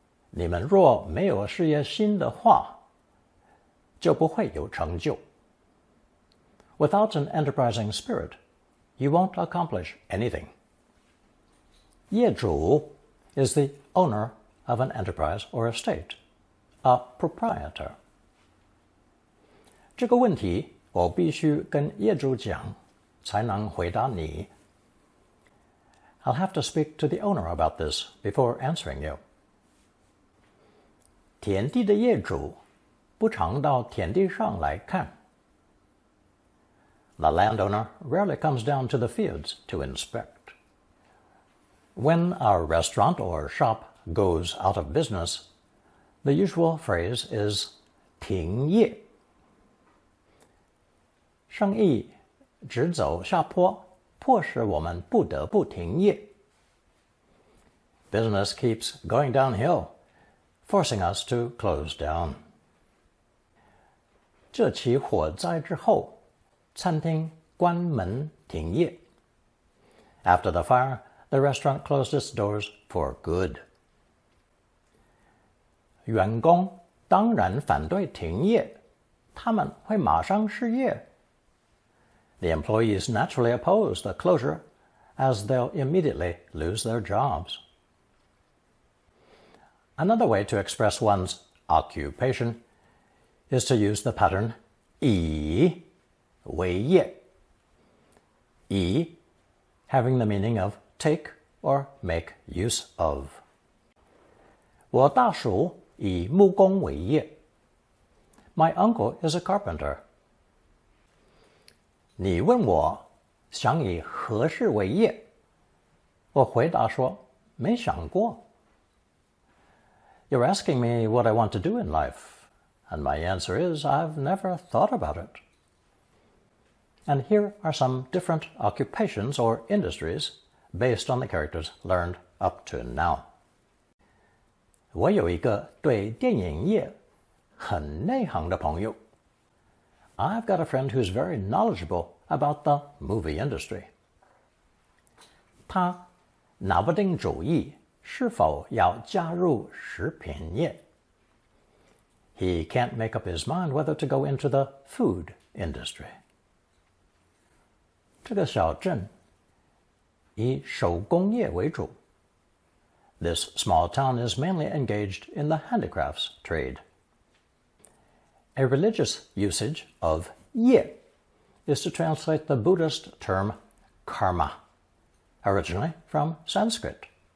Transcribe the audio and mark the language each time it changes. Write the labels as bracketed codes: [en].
[zh] 你们若没有事业心的话，就不会有成就。 [en] Without an enterprising spirit, you won't accomplish anything. 业主 is the owner of an enterprise or estate, a proprietor. [zh] 这个问题我必须跟业主讲，才能回答你。 [en] I'll have to speak to the owner about this before answering you. [zh] 田地的业主不常到田地上来看。 [en] The landowner rarely comes down to the fields to inspect. When a restaurant or shop goes out of business, the usual phrase is 停业。 [zh] 生意直走下坡，迫使我们不得不停业。 [en] Business keeps going downhill, forcing us to close down. [zh] 这起火灾之后，餐厅关门停业。 [en] After the fire, the restaurant closed its doors for good. [zh] 员工当然反对停业，他们会马上失业。 [en] The employees naturally oppose the closure, as they'll immediately lose their jobs. Another way to express one's occupation is to use the pattern 以为业. 以 having the meaning of take or make use of. [zh] 我大叔以木工为业. [en] My uncle is a carpenter. [zh] 你问我想以何事为业，我回答说没想过. [en] You're asking me what I want to do in life, and my answer is I've never thought about it. And here are some different occupations or industries based on the characters learned up to now. [zh] 我有一个对电影业很内行的朋友. [en] I've got a friend who's very knowledgeable about the movie industry. [zh] 他拿不定主意是否要加入食品业. [en] He can't make up his mind whether to go into the food industry. [zh] 这个小镇以手工业为主. [en] This small town is mainly engaged in the handicrafts trade. A religious usage of 业 is to translate the Buddhist term karma, originally from Sanskrit.